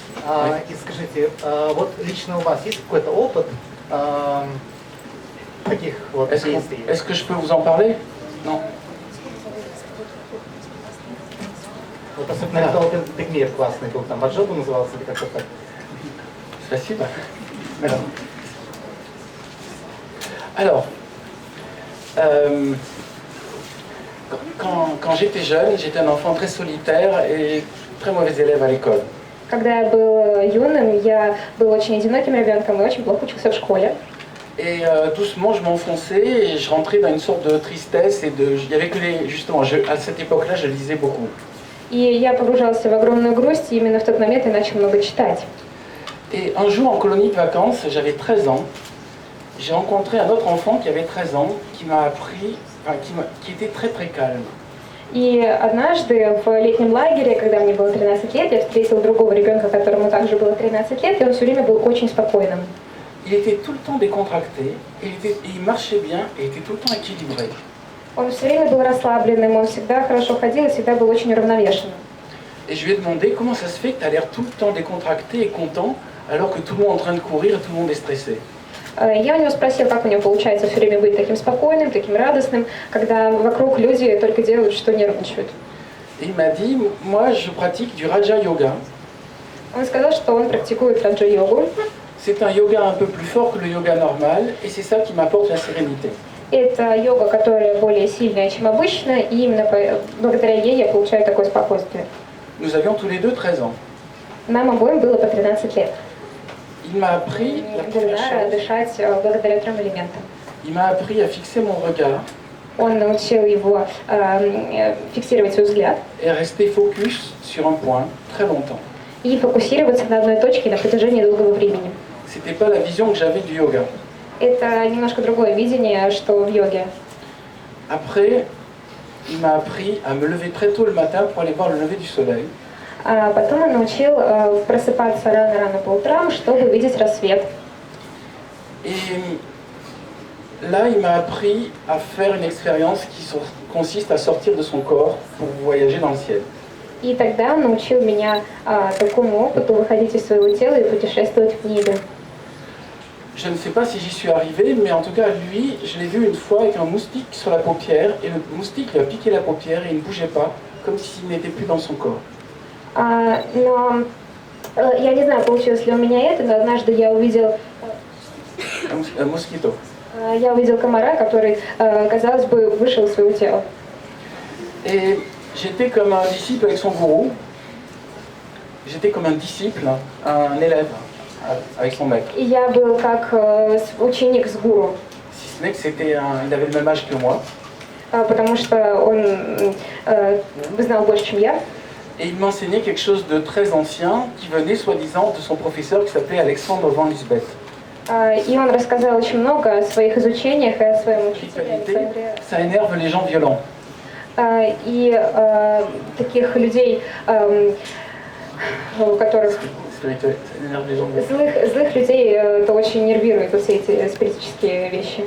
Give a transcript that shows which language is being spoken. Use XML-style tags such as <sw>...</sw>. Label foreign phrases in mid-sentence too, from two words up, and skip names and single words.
<ru>И скажите, вот лично у вас есть какой-то опыт таких вот действий?</ru> <fr>Est-ce que je peux vous en parler? Non.</fr> <ru>Вот особенно этот open мир классный был, там Аджоба назывался или как-то так. Спасибо.</ru> <fr>Alors, quand j'étais jeune, j'étais un enfant très solitaire et très mauvais élève à l'école.</fr> <ru>Когда я был юным, я был очень одиноким ребенком и очень плохо учился в школе.</ru> <fr>Et doucement, je m'enfonçais et je rentrais dans une sorte de tristesse il y avait que justement, à cette époque-là, je lisais beaucoup.</fr> <ru>И я погружался в огромную грусть, и именно в тот момент я начал много читать.</ru> <fr>Et un jour, en colonie de vacances, j'avais 13 ans, j'ai rencontré un autre enfant qui avait 13 ans, qui m'a appris, qui était très très calme.</fr> <ru>И однажды в летнем лагере, когда мне было 13 лет, я встретила другого ребенка, которому также было 13 лет, и он все время был очень спокойным.</ru> <fr>Il était tout le temps décontracté, il marchait bien et était tout le temps équilibré.</fr> <ru>Он все время был расслабленным, он всегда хорошо ходил и всегда был очень уравновешенным.</ru> <fr>Et je lui ai demandé comment ça se fait que tu as l'air tout le temps décontracté et content alors que tout le monde est en train de courir et tout le monde est stressé.</fr> <ru>Я у него спросила, как у него получается все время быть таким спокойным, таким радостным, когда вокруг люди только делают, что нервничают.</ru> <fr>Et il m'a dit, moi je pratique du Raja Yoga.</fr> <ru>Он сказал, что он практикует раджа-йогу.</ru> <fr>C'est un yoga un peu plus fort que le yoga normal et c'est ça qui m'apporte la sérénité.</fr> <ru>Это йога, которая более сильная, чем обычно, и именно благодаря ей я получаю такое спокойствие.</ru> <fr>Nous avions tous les deux 13 ans.</fr> <ru>Нам обоим было по 13 лет.</ru> <fr>Il m'a appris la première chose.</fr> <ru>Дышать благодаря 3 элементам.</ru> <fr>Il m'a appris à fixer mon regard</fr> <ru>Он научил его фиксировать свой взгляд</ru> <fr>et à rester focus sur un point très longtemps.</fr> <ru>и фокусироваться на одной точке на протяжении долгого времени.</ru> <fr>C'était pas la vision que j'avais du yoga.</fr> <ru>Это немножко другое видение, что в йоге.</ru> <fr>Après, il m'a appris à me lever très tôt le matin pour aller voir le lever du soleil.</fr> <ru>А потом он научил просыпаться рано-рано по утрам, чтобы видеть рассвет.</ru> <fr>Et là, il m'a appris à faire une expérience qui consiste à sortir de son corps pour voyager dans le ciel.</fr> <ru>И тогда он научил меня такому опыту выходить из своего тела и путешествовать в небе.</ru> <fr>Je ne sais pas si j'y suis arrivé, mais en tout cas, lui, je l'ai vu une fois avec un moustique sur la paupière, et le moustique lui a piqué la paupière et il ne bougeait pas, comme s'il n'était plus dans son corps.</fr> <ru>Но я не знаю, получилось ли у меня это, но однажды я увидел</ru> <fr>Un mosquito.</fr> <ru>комара, который, казалось бы, вышел из своего тела.</ru> <fr>Et j'étais comme un disciple avec son gourou. J'étais comme un disciple, un élève avec son maître.</fr> <ru>И я был как ученик с гуру,</ru> <fr>Si ce n'est que il avait le même âge que moi.</fr> <ru>потому что он знал больше, чем я.</ru> <fr>Et il m'enseignait quelque chose de très ancien qui venait soi-disant de son professeur qui s'appelait Alexandre Van Lisbeth.</fr> <ru>И он рассказал очень много о своих изучениях и о своем учителе Александре.</ru> <fr>Ça énerve les gens violents.</fr> <ru>И таких людей, у которых</ru> <fr>Spirituel, ça énerve les gens violents.</fr> <ru>злых людей, это очень нервирует, вот все эти спиритические вещи.</ru>